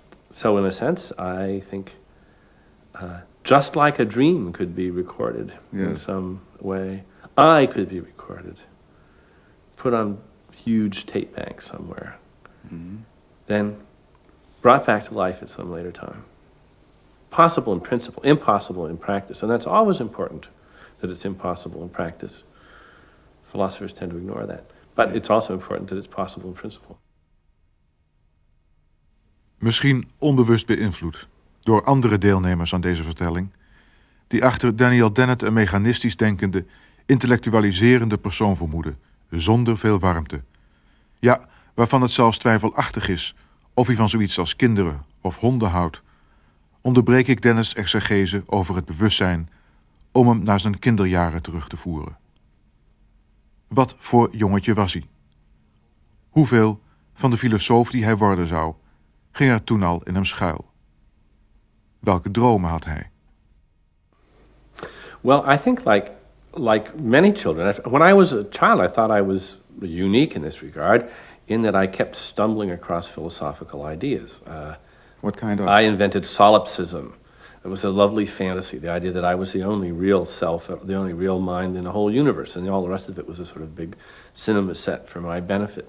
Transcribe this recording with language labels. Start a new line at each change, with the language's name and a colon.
English: So in a sense, I think just like a dream could be recorded in some way, I could be recorded, put on huge tape banks somewhere, then brought back to life at some later time. Possible in principle, impossible in practice. And that's always important, that it's impossible in practice. Philosophers tend to ignore that. But it's also important that it's possible in principle.
Dutch: Misschien onbewust beïnvloed door andere deelnemers aan deze vertelling, die achter Daniel Dennett een mechanistisch denkende, intellectualiserende persoon vermoeden, zonder veel warmte. Ja, waarvan het zelfs twijfelachtig is of hij van zoiets als kinderen of honden houdt, onderbreek ik Dennis' exegese over het bewustzijn om hem naar zijn kinderjaren terug te voeren. Wat voor jongetje was hij? Hoeveel van de filosoof die hij worden zou, ging er toen al in hem schuil? Welke dromen had hij?
English: Well, I think like many children, when I was a child, I thought I was unique in this regard, in that I kept stumbling across philosophical ideas. What kind of? I invented solipsism. It was a lovely fantasy, the idea that I was the only real self, the only real mind in the whole universe, and all the rest of it was a sort of big cinema set for my benefit.